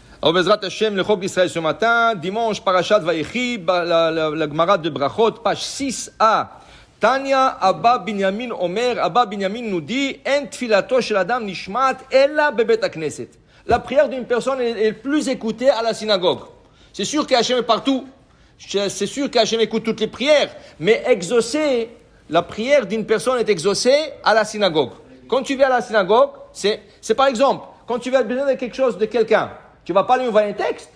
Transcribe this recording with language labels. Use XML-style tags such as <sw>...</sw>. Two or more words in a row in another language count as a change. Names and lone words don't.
<fr>Alors,</fr> <he>בעזרת השם,</he> <fr>le Chok d'Israël ce matin, dimanche,</fr> <he>פרשת ויחי,</he> <fr>la Gemara de Brachot, page 6a.</fr> <he>תניא, אבא בנימין אומר,</he> <fr>Abba Binyamin nous dit,</fr> <he>אין תפילתו של אדם נשמעת אלא בבית הכנסת.</he> <fr>La prière d'une personne est plus écoutée à la synagogue. C'est sûr qu'Hachem est partout. C'est sûr qu'Hachem écoute toutes les prières. Mais la prière d'une personne est exaucée à la synagogue. Quand tu viens à la synagogue, c'est par exemple, quand tu as besoin de quelque chose de quelqu'un, tu vas pas lui envoyer un texte.</fr>